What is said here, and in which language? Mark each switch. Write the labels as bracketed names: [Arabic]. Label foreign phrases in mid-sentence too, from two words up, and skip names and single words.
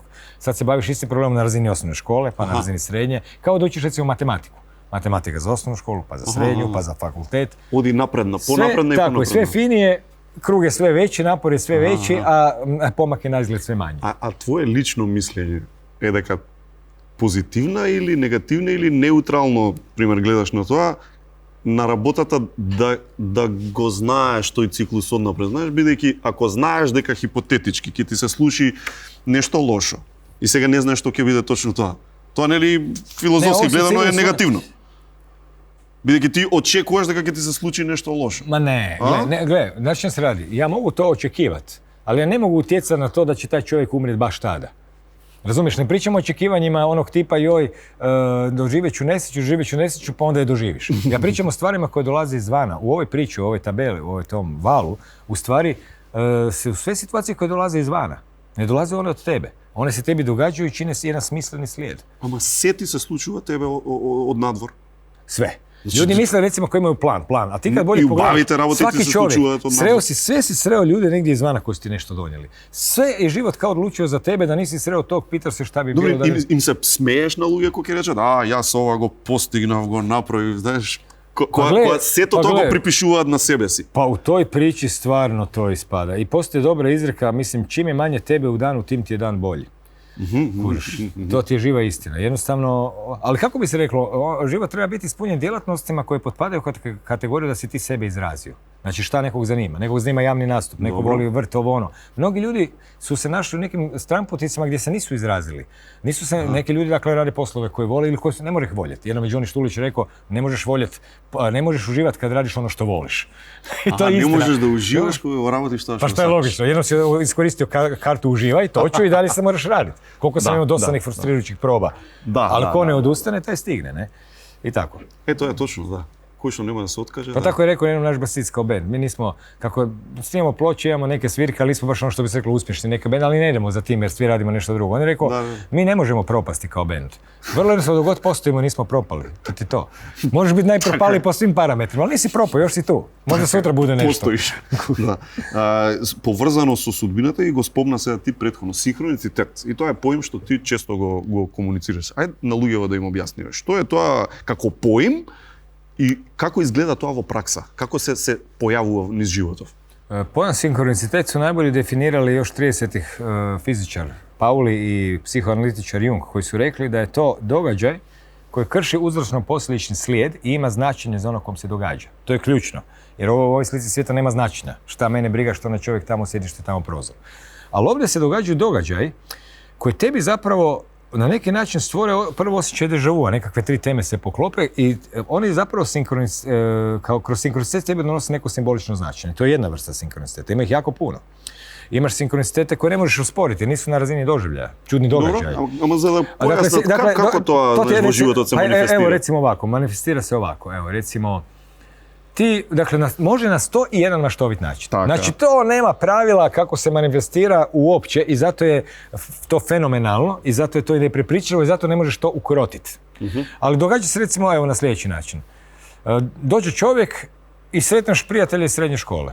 [Croatian] Sad se baviš istim problemom na razini osnovne škole, pa na razini srednje. Kao da učiš recimo matematiku. Matematika za osnovnu školu, pa za srednju, pa za fakultet. Odi napredna, ponapredna i Tako, ponapredna. sve finije, krug je sve veći, napor je sve veći, a pomak je na izgled sve manji. A tvoje lično mišljenje [Macedonian] е дека позитивна или негативна или неутрално, пример, гледаш на тоа, на работата да го знаеш тој циклус однапред, знаеш, бидејќи ако знаеш дека хипотетички ќе ти се случи нешто лошо и сега не знаеш што ќе биде точно тоа нели филозофски гледано е негативно. Бидејќи ти очекуваш дека ќе ти се случи нешто лошо. [Croatian] Ma ne, gle, znači što se radi? Ja mogu to očekivati, ali ja ne mogu utjecati na to da će taj čovjek umrijeti baš tada. Razumiješ, ne pričamo o očekivanjima onog tipa doživjet ću nesreću, pa onda je doživiš. Ja pričam o stvarima koje dolaze izvana. U ovoj priči, u ovoj tabeli, u ovoj tom valu, u stvari su sve situacije koje dolaze izvana. Ne dolaze one od tebe. One se tebi događaju i čine jedan smisleni slijed. [Macedonian] Ама се ти се случува тебе од надвор. [Croatian] Sve. Ljudi misle recimo koji imaju plan, a ti kad bolje I u pogledaš, [Macedonian] bavite raboti ti [Croatian] svaki se čovjek, [Macedonian] slučuje to [Croatian] sve si sreo ljude negdje izvana koji su ti nešto donijeli. Sve je život kao odlučio za tebe da nisi sreo tog, pitaš se šta bi bilo da ne... [Macedonian] Им се смееш на луѓе кои ќе речат, јас ова го постигнав, го направив, знаеш, кога сето тоа го припишуваат на себе си. [Croatian] Pa u toj priči stvarno to ispada. I postoji dobra izreka, mislim, čim je manje tebe u danu, tim ti je dan bolji. To ti je živa istina. Jednostavno, ali kako bi se reklo, život treba biti ispunjen djelatnostima koje potpadaju u kategoriju da si ti sebe izrazio. Znači šta nekog zanima? Nekog zanima javni nastup, nekog voli vrt, ovo ono. Mnogi ljudi su se našli u nekim stranputicama gdje se nisu izrazili. Nisu se, neki ljudi dakle rade poslove koje vole ili koje ne može ih voljeti. Jednom je Johnny Štulić rekao, ne možeš uživati kad radiš ono što voliš. I to je istina. Ne možeš da uživaš [Macedonian] kога работиш тоа што [Croatian] Pa što je logično, jednom si iskoristio kartu uživaj, toču i dalje se moraš raditi. Koliko sam imao dosadnih frustrirajućih proba. Ali ko ne odustane, taj stigne, ne? I tako. To je točno, da. [Macedonian] Кој што нема да се откаже. [Croatian] Pa tako je rekao jedan naš basist kao band. Mi nismo, kako snimamo ploče, imamo neke svirke, ali nismo baš ono što bi se reklo uspješni neka band, ali ne idemo za tim jer svi radimo nešto drugo. On je rekao, mi ne možemo propasti kao band. Vrlo jednostavno dok god postojimo nismo propali. To ti to. Možeš biti najpropali po svim parametrima, ali nisi propao, još si tu. Možda sutra bude nešto. [Macedonian] Постоиш. Да. Поврзано со судбината и го спомна сега ти претходно, синхроницитет. И тоа е поим што ти често го комуницираш. Ајде на луѓето да им објасниш. Што е тоа како поим и како изгледа тоа во пракса? Како се појавува низ животов? [Croatian] Pojam sinkronicitet su najbolje definirali još 30-ih fizičar Pauli i psihoanalitičar Jung, koji su rekli da je to događaj koji krši uzročno-posljedični slijed i ima značenje za ono kom se događa. To je ključno, jer u ovoj slici svijeta nema značenja. Šta mene briga, što na čovjek tamo sjedi, što je tamo prozor. Ali ovdje se događaju događaj koji tebi zapravo na neki način stvore prvo osjećaj [French] deja vu, [Croatian] nekakve tri teme se poklope i oni zapravo kroz sinkronicitet tebi donose neko simbolično značenje. To je jedna vrsta sinkroniciteta, ima ih jako puno. Imaš sinkronicitete koje ne možeš usporiti, nisu na razini doživljaja, čudni događaj. Dobro, [Macedonian] ама за да појаснат како тоа во животот се манифестира? [Croatian] Evo recimo ovako, manifestira se ovako, evo recimo ti, dakle, može na 101 maštovit način. Tako. Znači, to nema pravila kako se manifestira uopće i zato je to fenomenalno i zato je to i neprepričljivo i zato ne možeš to ukrotiti. Ali događa se recimo evo na sljedeći način. Dođe čovjek i sretneš prijatelje iz srednje škole.